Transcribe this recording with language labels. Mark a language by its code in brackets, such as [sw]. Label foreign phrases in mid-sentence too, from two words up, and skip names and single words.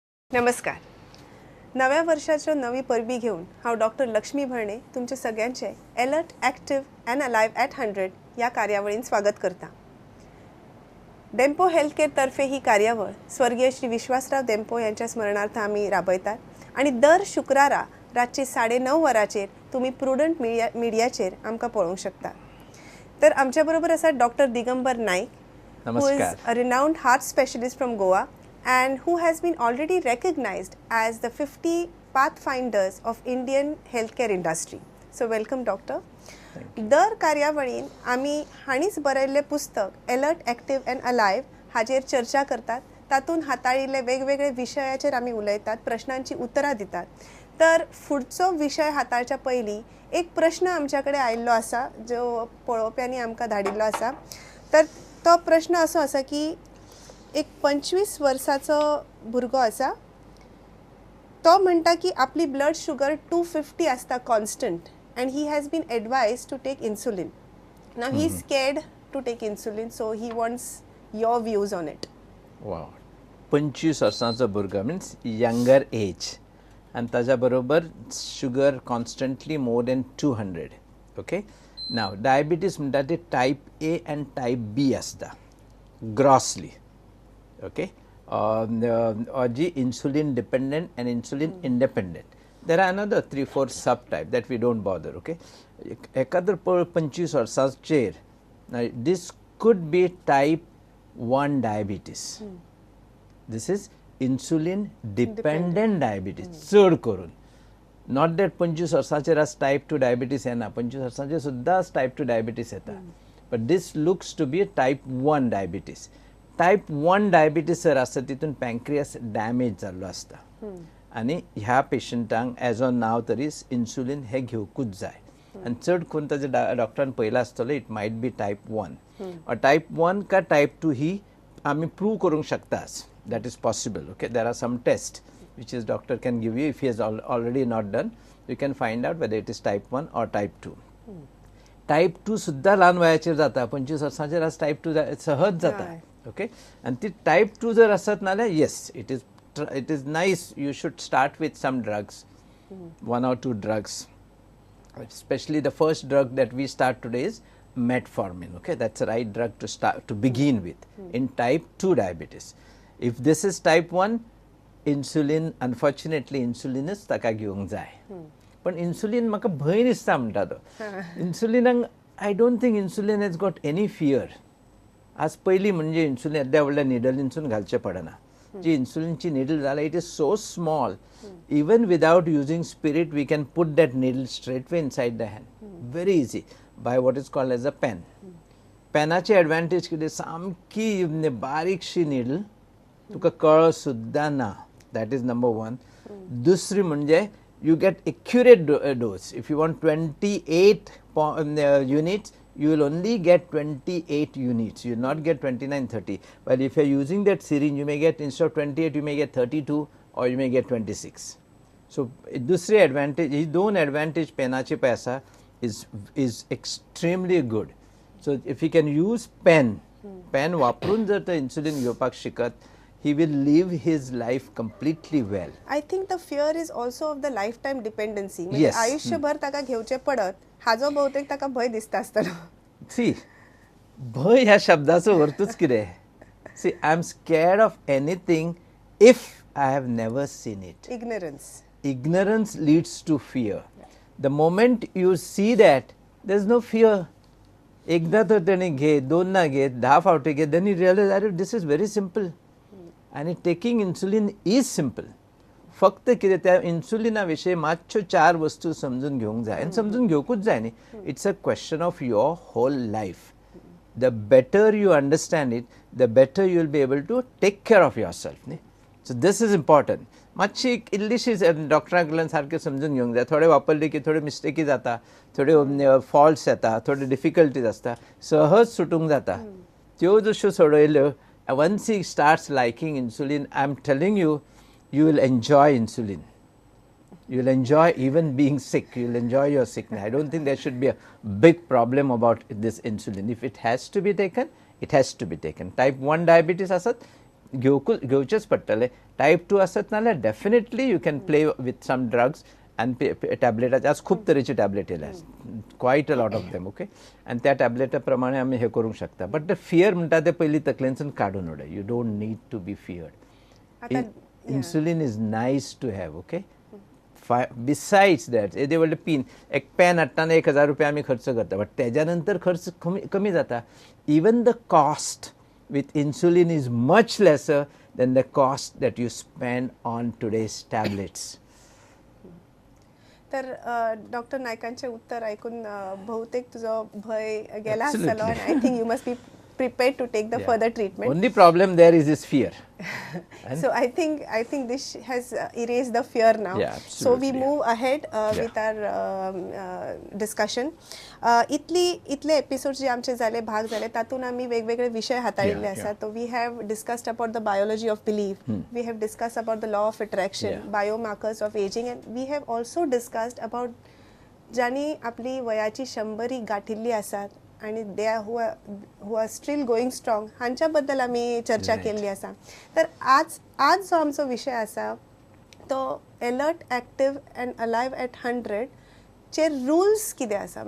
[kok] नमस्कार. नव्या वर्षाच्या नवी परबी घेऊन हांव डॉक्टर लक्ष्मी भरणे तुमचे सगळ्यांचे अलर्ट, ॲक्टिव्ह अँड अलाइव ॲट 100 या कार्यावळीन स्वागत करता. डेम्पो हेल्थ केअर तर्फे ही कार्यावळ स्वर्गीय श्री विश्वासराव डेम्पो यांच्या स्मरणार्थ आम्ही राबयतात आणि दर शुक्रारा रातची 9:30 वरांचेर तुम्ही प्रुडंट मिडियाचेर आमकां पळोवंक शकता. तर आमच्या बरोबर आसात डॉक्टर दिगंबर नाईक, [en] who is a renowned heart specialist from Goa and who has been already recognized as the 50 pathfinders of Indian healthcare industry. So welcome doctor. [kok] दर कार्यावळीन आमी हाणीच बरयल्ले पुस्तक अलर्ट, ॲक्टिव्ह अँड अलाइव हाचेर चर्चा करतात. तातूंत हाताळिल्ले वेगवेगळे विशयाचेर आमी उलयतात, प्रश्नांची उतरां दितात. तर फुडचो विशय हाताळच्या पयलीं एक प्रश्न आमच्या कडेन आयिल्लो आसा जो पळोवप्यांनी आमकां धाडिल्लो आसा. तर तो प्रश्न असो आसा की एक 25 वर्साचो भुरगो आसा, तो म्हणटा की आपली ब्लड शुगर 250 आसता कॉन्स्टंट [en] and he has been advised to take insulin. Now he is scared to take insulin, so he wants your views on it. Wow. [kok] 25 वर्सांचो भुरगो [en] means younger age and [kok] ताज्या बरोबर [en] sugar constantly more than 200. Okay. Now diabetes [kok] म्हणटा ते [en] type A and type B आसता grossly. Okay. जी insulin dependent and insulin independent. There are another 3-4 subtype that we don't bother. Okay. [kok] एखादर 25 वर्सांचेर [en] this could be type 1 diabetes. This is insulin dependent diabetes. [kok] चड करून. [en] Not that 25 वर्सांचेर as type 2 diabetes [kok] येना, 25 वर्सांचेर सुद्धा [en] as type 2 diabetes येता. But this looks to be a type 1 diabetes. Type 1 diabetes [kok] जर आसा तितून [en] pancreas damage [kok] जाल्लो आसता. आणि ह्या पेशंटांक [en] as on now [kok] तरी इन्सुलीन हे घेवकूच जाय. आणि चड करून ताजे डॉक्टरान पयला आसतलो [en] it might be type 1 type 1 [kok] का टायप 2 ही आमी प्रूव करूंक शकतात. [en] That is possible. Okay. There are some test which is doctor can give you if he is already not done. You can find out whether it is type 1 or type 2. [kok] टायप 2 सुद्धा ल्हान वयाचेर जाता. 25 वर्सांचेर आज टायप 2 सहज जाता. ओके. आणि ती टायप 2 जर आसत नाल्यार [en] yes it is nice. You should start with some drugs, 1 or 2 drugs. Especially the first drug that we start today is metformin. Okay, that's the right drug to start to begin with in type 2 diabetes. If this is type 1, insulin, unfortunately insulin is [kok] ताका घेवंक जाय. पण insulin म्हाका भंय दिसता म्हणटा तो. [en] Insulin I don't think insulin has got any fear. [kok] आज पयली म्हणजे insulin येद्या व्हडल्या निडलींसून घालचे पडना. जी इन्सुलिनची निडल जाला [en] It is so small. Even without using spirit we can put that needle straight way inside the hand. Very easy by what is called as a pen. [kok] पेनाची एडवांटेज कितें सामकी बारीकशी निडल तुका कळ सुद्धा ना. [en] That is number 1. [kok] दुसरी म्हणजे [en] you get accurate dose. If you want 28 units you will only get 28 units. You will not get 29-30. But if you are using that syringe, you may get, instead of 28, you may get 32 or you may get 26. So, दूसरी advantage, [kok] ही दोन advantage पेनाचे पैसा [en] is extremely good. So, if he can use pen [kok] वापरून जर तो insulin घेवपाक शिकत, [en] he will live his life completely well. I think the fear is also of the lifetime dependency. [kok] म्हणजे आयुष्यभर ताका घेवचे पडत हाजो बहुतेक ताका भय दिसता आसतलो. सी भय ह्या शब्दाचो अर्थूच कितें. [en] See I am scared of anything if I have never seen it. Ignorance leads to fear. The moment you see that, there is no fear. [kok] एकदा तर त्याने घे, दोनदा घे, 10 फावटी घे, [en] then you realize that this is very simple. आणि taking insulin is simple. [kok] फक्त कितें त्या इन्सुलिना विशयी मातश्यो 4 वस्तू समजून घेवंक जाय आनी समजून घेवकूच जाय न्ही. [en] It's a question of your whole life. The better you understand it the better you will be able to take care of your self न्ही. So this is important. [kok] मातशी इल्लीशी डॉक्टरां कडल्यान सारकें समजून घेवंक जाय. थोडे वापरले की थोड्यो मिस्टेकी जाता, थोड्यो फॉल्ट्स येता, थोड्यो डिफिकल्टीज आसता, सहज सुटूंक जाता. त्यो जश्यो सोडयल्यो, [en] once he starts liking insulin, I am telling you, you will enjoy insulin. You will enjoy even being sick. You will enjoy your sickness. I don't think there should be a big problem about this insulin. If it has to be taken, it has to be taken. Type 1 diabetes [kok] asat, घेवचेच पडटले. टायप 2 आसत नाल्यार [en] definitely you can play with some drugs [kok] आनी टॅबलेटाचे आज खूब तरेचे टॅबलेट येयल्या, [en] quite a lot of them. [kok] ओके, आनी त्या टॅबलेटा प्रमाणे आमी हे करूंक शकता. [en] but the fear [kok] म्हणटा ते पयलीं तकलेनसून काडून उडय. [en] You don't need to be feared. Insulin is nice to have. [kok] ओके, बिसायड्स दॅट येदे व्हडले पीन, एक पेन हाडटाना 1000 रुपया आमी खर्च करता, बट तेज्या नंतर खर्च कमी जाता. [en] even the cost with insulin is much lesser than the cost that you spend on today's tablets. [kok] तर डॉक्टर नायकांचे उत्तर ऐकून बहुतेक तुझो भय गेला आसतलो, [en] and I think you must be prepared to take the further treatment. Only problem there is this fear. So I think this has erased the fear now. Yeah, so we absolutely. move ahead with our discussion. [kok] इतले एपिसोड्स जे आमचे जाले, भाग जाले, तातून आमी वेगवेगळे विषय हाताळिल्ले आसात. [en] So we have discussed about the biology of belief, we have discussed about the law of attraction, biomarkers of aging, and we have also discussed about [kok] ज्यांनी आपली वयाची 100 गाठिल्ली आसात आणि [en] they who are still going strong, [kok] हांच्या बद्दल आमी चर्चा केल्ली आसा. तर आज जो आमचो विषय आसा तो अलर्ट, एक्टिव्ह अँड अलायव्ह एट 100 चे रुल्स कितें आसा.